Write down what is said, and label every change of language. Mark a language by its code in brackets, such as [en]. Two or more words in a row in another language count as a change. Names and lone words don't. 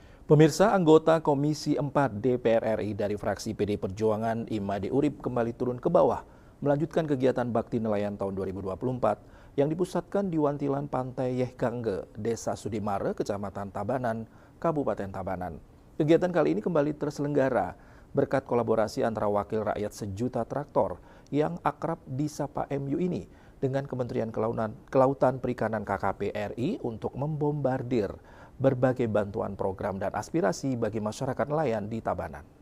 [id] Pemirsa, anggota Komisi 4 DPR RI dari fraksi PD Perjuangan Imade Urip kembali turun ke bawah melanjutkan kegiatan bakti nelayan tahun 2024 yang dipusatkan di Wantilan Pantai Yehkangge, Desa Sudimare, Kecamatan Tabanan, Kabupaten Tabanan. Kegiatan kali ini kembali terselenggara berkat kolaborasi antara wakil rakyat sejuta traktor yang akrab disapa MU ini dengan Kementerian Kelautan Perikanan KKP RI untuk membombardir berbagai bantuan program dan aspirasi bagi masyarakat nelayan di Tabanan.